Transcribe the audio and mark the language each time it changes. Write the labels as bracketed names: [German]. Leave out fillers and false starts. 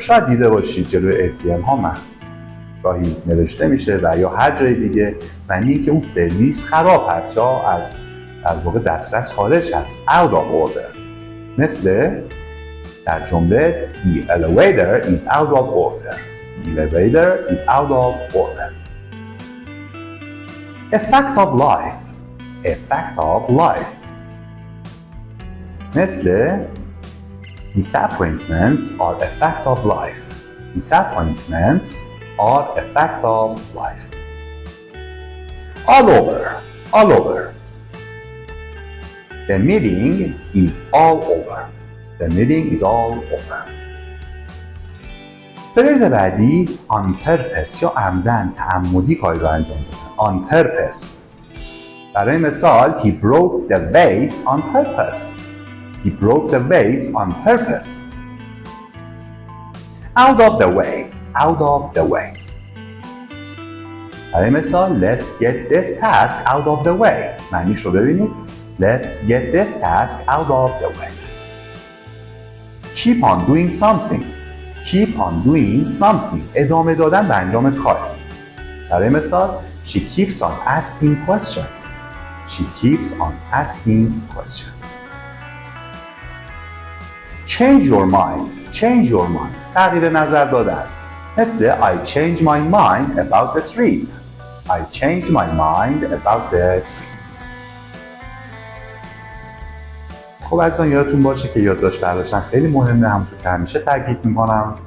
[Persian] شاید دیده باشید جلوی ATM ها گاهی نوشته میشه و یا هر جای دیگه معنی که اون سرویس خراب هست یا از در واقع دسترس خارج هست. [English] Out of order. [Persian] مثل در جمله [English] The elevator is out of order. The elevator is out of order. A fact of life. A fact of life. مثل Disappointments are a fact of life. Disappointments are a fact of life. All over. All over. The meeting is all over. The meeting is all over. [Persian] فریز بعدی [English] on purpose [Persian] یا عمدن تعمدی کاری رو انجام دادن. [English] On purpose. [Persian] برای مثال [English] He broke the vase on purpose. He broke the vase on purpose. Out of the way. Out of the way. [Persian] برای مثال [English] Let's get this task out of the way. [Persian] معنیش رو ببینید. [English] Let's get this task out of the way. Keep on doing something. Keep on doing something. [Persian] ادامه دادن به انجام کاری. برای مثال [English] She keeps on asking questions. She keeps on asking questions. Change your mind. Change your mind. [Persian] تغییر نظر دادن. [English] مثل I changed my mind about the trip. I changed my mind about the trip. [Persian] خب عزیزان یادتون باشه که یادداشت برداشتن خیلی مهمه. همونطور که همیشه تاکید میکنم.